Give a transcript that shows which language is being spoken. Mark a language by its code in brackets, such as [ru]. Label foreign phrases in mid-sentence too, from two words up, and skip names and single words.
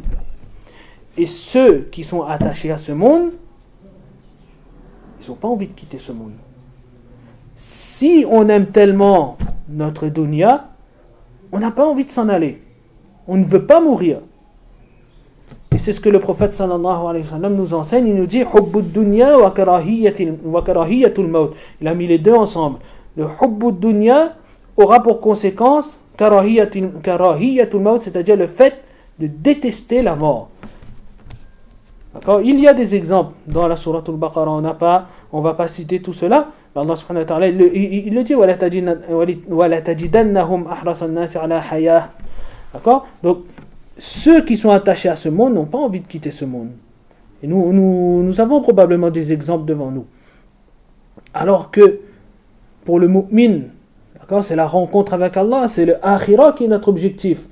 [fr] Et ceux qui sont attachés à ce monde, ils n'ont pas envie de quitter ce monde. Si on aime tellement notre dunya, on n'a pas envie de s'en aller. On ne veut pas mourir. Et c'est ce que le prophète [ar] صلى الله عليه وسلم [fr] nous enseigne. Il nous dit [ar] حب الدنيا وكراهية الموت. [fr] Il a mis les deux ensemble. Le [ar] حب الدنيا [fr] aura pour conséquence [ar] كراهية الموت, [fr] c'est-à-dire le fait de détester la mort. D'accord? Il y a des exemples dans la sourate al-Baqarah, on va pas citer tout cela. [ar] Allah سبحانه وتعالى [fr] il le dit [ar] ولتجدنهم أحرص الناس على حياة. [fr] D'accord? Donc ceux qui sont attachés à ce monde n'ont pas envie de quitter ce monde. Et nous avons probablement des exemples devant nous. Alors que pour le mu'min, d'accord, c'est la rencontre avec Allah, c'est le akhirah qui est notre objectif.